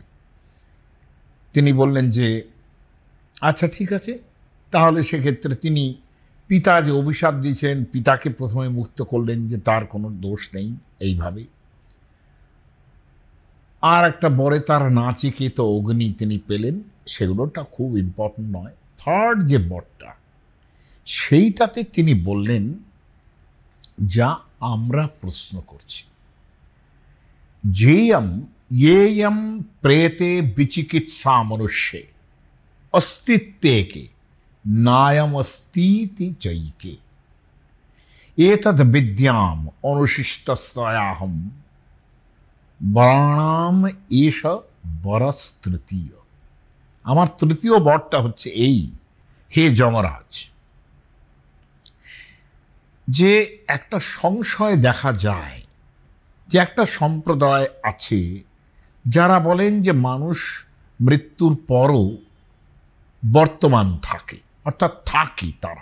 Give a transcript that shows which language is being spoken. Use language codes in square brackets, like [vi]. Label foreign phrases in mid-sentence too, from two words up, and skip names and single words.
[bn] তিনি বললেন যে আচ্ছা ঠিক আছে, তাহলে সেক্ষেত্রে তিনি পিতা যে অভিশাপ দিয়েছেন, পিতাকে প্রথমে মুক্ত করলেন যে তার কোনো দোষ নেই এইভাবে। আর একটা বরে তার নাচিকেত অগ্নি তিনি পেলেন, সেগুলোটা খুব ইম্পর্টেন্ট নয়। থার্ড যে বরটা, সেইটাতে তিনি বললেন যা আমরা প্রশ্ন করছি, [sa] येयं प्रेते विचिकित्सा मनुष्ये अस्तित्वे के नायमस्तीति चैके एतद् विद्याम अनुशिष्टस्याहं বরাণাম এষ বরস তৃতীয়। [bn] আমার তৃতীয় বরটা হচ্ছে এই, হে যমরাজ, যে একটা সংশয় দেখা যায় যে একটা সম্প্রদায় আছে যারা বলেন যে মানুষ মৃত্যুর পরও বর্তমান থাকে, অর্থাৎ থাকি তারা।